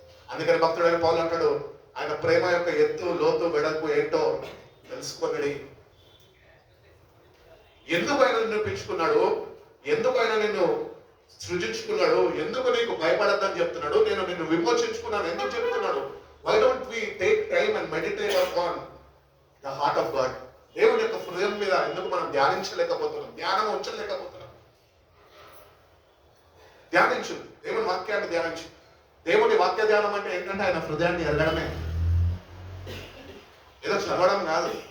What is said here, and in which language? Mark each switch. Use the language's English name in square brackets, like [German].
[Telugu] అందుకని భక్తుడైన పౌలు అంటాడు, ఆయన ప్రేమ యొక్క ఎత్తు, లోతు, వెడల్పు ఏంటో తెలుసుకొనడి. ఎందుకు ఆయన నిన్ను పెంచుకున్నాడు, ఎందుకు ఆయన నిన్ను సృజించుకున్నాడు, ఎందుకు నీకు భయపడద్దని చెప్తున్నాడు, నేను నిన్ను విమోచించుకున్నాను ఎందుకు చెప్తున్నాడు? [English] Why don't we take time and meditate upon the heart of God? [Telugu] దేవుని యొక్క హృదయం మీద ఎందుకు మనం ధ్యానించలేకపోతున్నాం, ధ్యానం ఉంచలేకపోతున్నాం? ధ్యానించు, దేవుని వాక్యాన్ని ధ్యానించు. దేవుని వాక్య ధ్యానం అంటే ఏంటంటే ఆయన హృదయాన్ని ఎరగడమే, ఏదో చదవడం కాదు.